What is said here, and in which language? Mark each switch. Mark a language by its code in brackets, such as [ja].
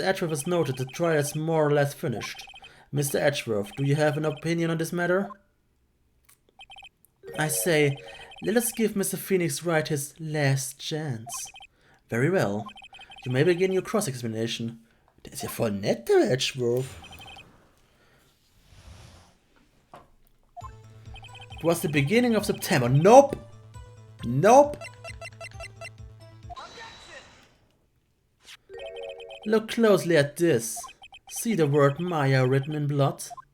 [en] Edgeworth has noted, the trial is more or less finished. Mr. Edgeworth, do you have an opinion on this matter? I say, let us give Mr. Phoenix Wright his last chance. Very well. You may begin your cross-examination. [de] Der ist ja voll nett, der Edgeworth. [en] It was the beginning of September. Nope! Nope! Look closely at this. See the word Maya written in blood?